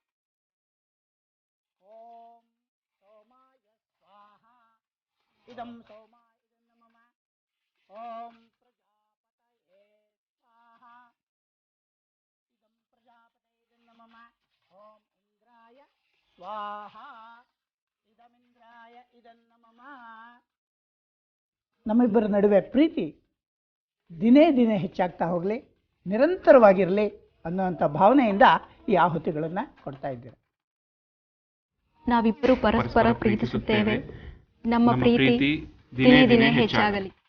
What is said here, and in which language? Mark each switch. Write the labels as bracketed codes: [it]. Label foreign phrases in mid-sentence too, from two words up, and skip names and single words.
[sa] ओम सोमाय स्वाहा इदं सोमाय नमः ओम प्रजापतये स्वाहा इदं प्रजापतये नमः ओम इंद्राय स्वाहा इदं इंद्राय इदं नमः [kn] ನಮ್ಮಿಬ್ಬರ ನಡುವೆ ಪ್ರೀತಿ ದಿನೇ ದಿನೇ ಹೆಚ್ಚಾಗ್ತಾ ಹೋಗಲಿ, ನಿರಂತರವಾಗಿರಲಿ ಅನ್ನುವಂಥ ಭಾವನೆಯಿಂದ ಈ ಆಹುತಿಗಳನ್ನು ಕೊಡ್ತಾ ಇದ್ದೇವೆ. ನಾವಿಬ್ಬರು ಪರಸ್ಪರ ಪ್ರೀತಿಸುತ್ತೇವೆ. ನಮ್ಮ ಪ್ರೀತಿ ದಿನೇ ದಿನೇ ಹೆಚ್ಚಾಗಲಿ.